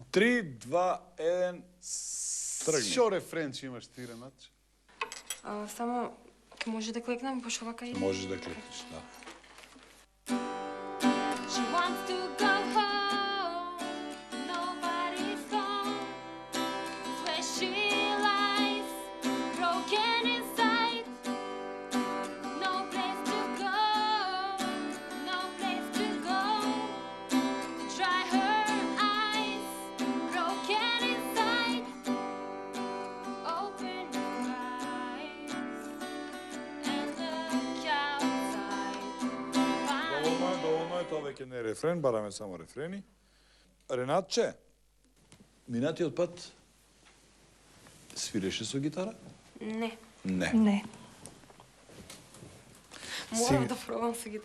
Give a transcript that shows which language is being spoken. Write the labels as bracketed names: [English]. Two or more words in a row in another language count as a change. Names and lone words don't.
[Macedonian] 3, 2, 1, тргни. Шо рефрен ќе имаш ти, Ренат? Само може да клекнам по шовака или? Можеш да клекнеш, да. [English] She wants to go home, nobody's home. It's where she lies, broken inside. No place to go, no place to go. Try her eyes, broken inside. Open your eyes and look outside. [Macedonian] Доволно е, тоа веќе не е рефрен, бараме само рефрени. Ренатче, минатиот пат свиреше со гитара? Не, Не. Не. морам да пробам со гитара.